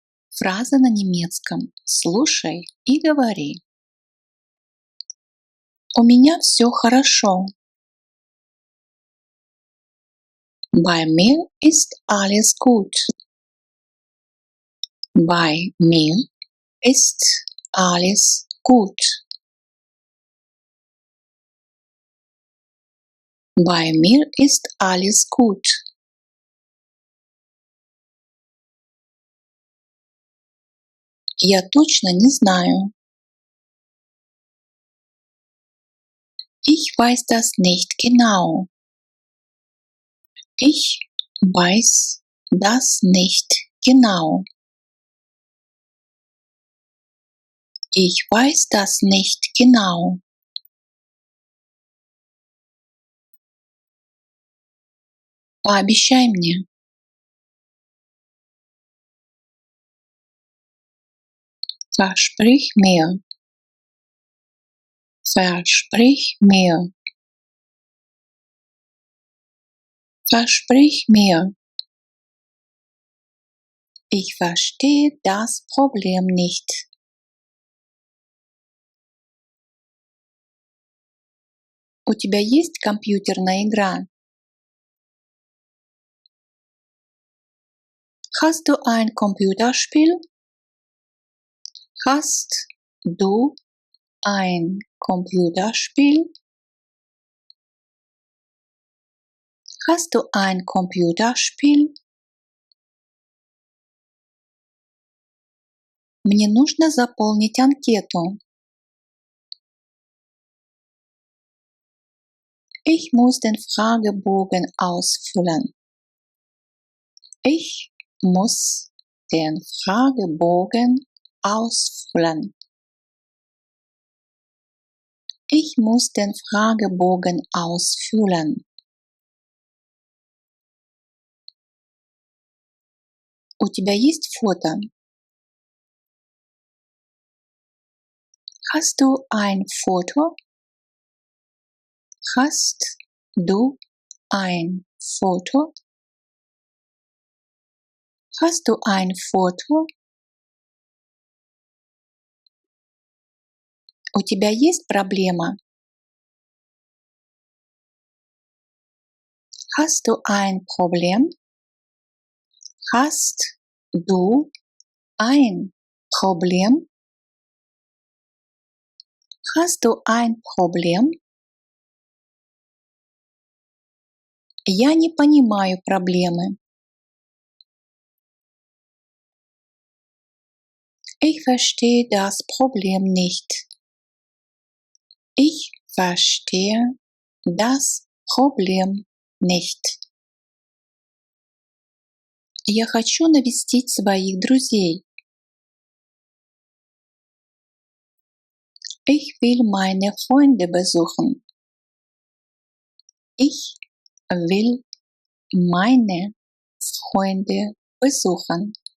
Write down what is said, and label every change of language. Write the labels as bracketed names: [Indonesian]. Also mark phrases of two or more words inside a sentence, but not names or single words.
[Russian] Фраза на немецком. Слушай и говори. У меня все хорошо. [German] Bei mir ist alles gut. Bei mir ist alles gut. Bei mir ist alles gut. [Russian] Я точно не знаю. [German] Ich weiß das nicht genau. Ich weiß das nicht genau. Ich weiß das nicht genau. [Russian] Пообещай мне. [German] Versprich mir. Versprich mir. Versprich mir. Ich verstehe das Problem nicht. [Russian] У тебя есть компьютерная игра? [German] Hast du ein Computerspiel? Hast du ein Computerspiel? Hast du ein Computerspiel? [Russian] Мне нужно заполнить анкету. [German] Ich muss den Fragebogen ausfüllen. Ich muss den Fragebogen ausfüllen. Ich muss den Fragebogen ausfüllen. [Russian] У тебя есть фото? [German] Hast du ein Foto? Hast du ein Foto? Hast du ein Foto? [Russian] У тебя есть проблема? [German] Hast du ein Problem? Hast du ein Problem? Hast du ein Problem? [Russian] Я не понимаю проблемы. [German] Ich verstehe das Problem nicht. Ich verstehe das Problem nicht. [Russian] Я хочу навестить своих друзей. [German] Ich will meine Freunde besuchen. Ich will meine Freunde besuchen.